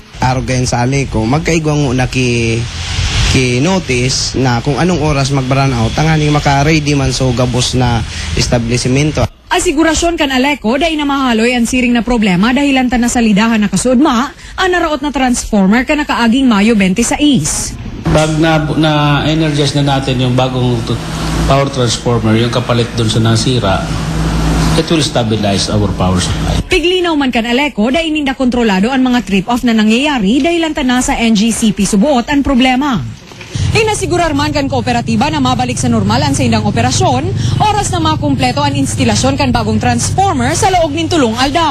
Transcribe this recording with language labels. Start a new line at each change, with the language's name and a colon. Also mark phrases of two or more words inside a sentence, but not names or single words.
Bikol: Arogayan sa aliko, magkaigwang una ki-notice na kung anong oras mag-burn out, tanganing maka-ready man so gabos na establishmento. Asigurasyon kan Aleko, dahil na mahaloy ang siring na problema dahilan ta na salidahan na kasudma, ang naraot na transformer ka nakaaging Mayo 26.
Filipino: Pag na-energize na natin yung bagong
English: power transformer,
Filipino: yung kapalit dun sa nasira,
English: it will stabilize our power supply.
Bikol: Piglinaw man kan Aleko, dahil ninda kontrolado ang mga trip-off na nangyayari dahilan ta na sa NGCP subuot ang problema. Inasigurar man kan kooperatiba na mabalik sa normal ang sindang operasyon, oras na makumpleto ang instalasyon kan bagong transformer sa loob nin tulong aldaw.